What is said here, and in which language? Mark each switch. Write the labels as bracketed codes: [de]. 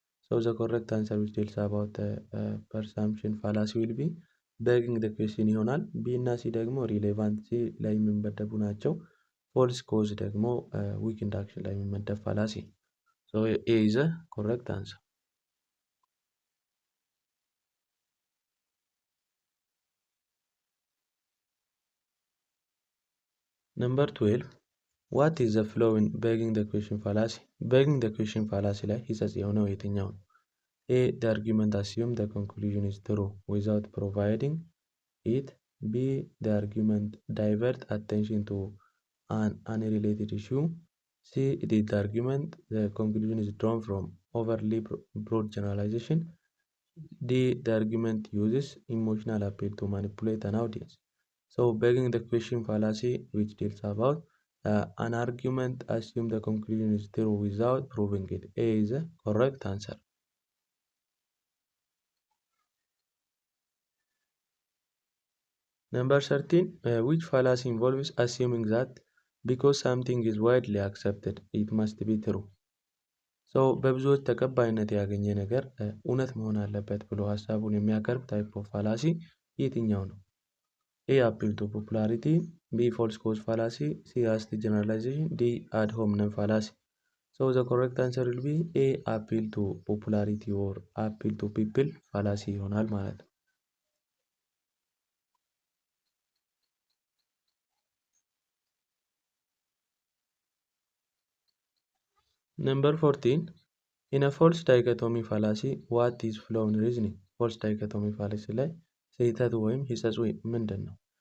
[en] So the correct answer which tells about the presumption fallacy will be begging the question ይሆናል። [am] B እና C ደግሞ ሪሌቫንሲ ላይ የሚመደቡ ናቸው። ፎልስ ኮዝ ደግሞ ዊክንድ አክሽን ላይ የሚመደብ ፋላሲ። [en] So A is the correct answer. Number 12. What is the flow in begging the question fallacy? [am] Begging the question fallacy ላይ ሂጸጽ የሆነው የትኛው ነው? A. [en] The argument assumes the conclusion is true without providing it. B. The argument divert attention to an unrelated issue. C. It is the argument the conclusion is drawn from overly broad generalization. D. The argument uses emotional appeal to manipulate an audience. So begging the question fallacy which deals about an argument assumes the conclusion is true without proving it. A is the correct answer. Number 13. Which fallacy involves assuming that because something is widely accepted it must be true? [am] So በብዙዎች ተቀባይነት ያገኘ ነገር እውነት መሆን አለበት ብሎ ሀሳቡን የሚያቀርብ ታይፕ ኦፍ ፋላሲ የትኛው ነው? [en] A. Appeal to popularity. B. False cause fallacy. C. Hasty generalization. D. Ad hominem fallacy. So the correct answer will be A. Appeal to popularity or appeal to people fallacy [am] ይሆናል ማለት ነው። [en] Number 14. In a false dichotomy fallacy, what is flow in reasoning? [am] False dichotomy fallacy ላይ ስህተት ወይም ሂጸጽ ምንድን ነው?